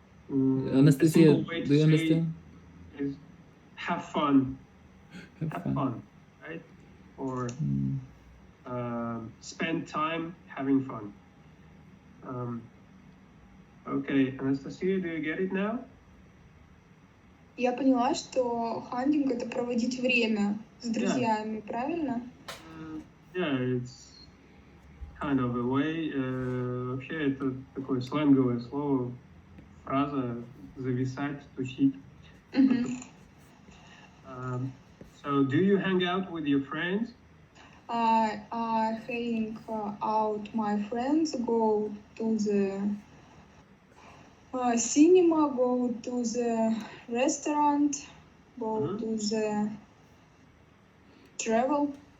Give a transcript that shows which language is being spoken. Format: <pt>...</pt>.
<en>Anastasia, do you understand? Is have fun. Have fun, right? Or spend time having fun. Okay, Anastasia, do you get it now?</en> <ru>Я поняла, что хантинг — это проводить время с друзьями, правильно?</ru> <en>Yeah, it's kind of a way.</en> <ru>Вообще это такое сленговое слово, фраза зависать, тусить.</ru> <en>So, do you hang out with your friends? I hang out my friends, go to the cinema, go to the restaurant, go to the travel.</en>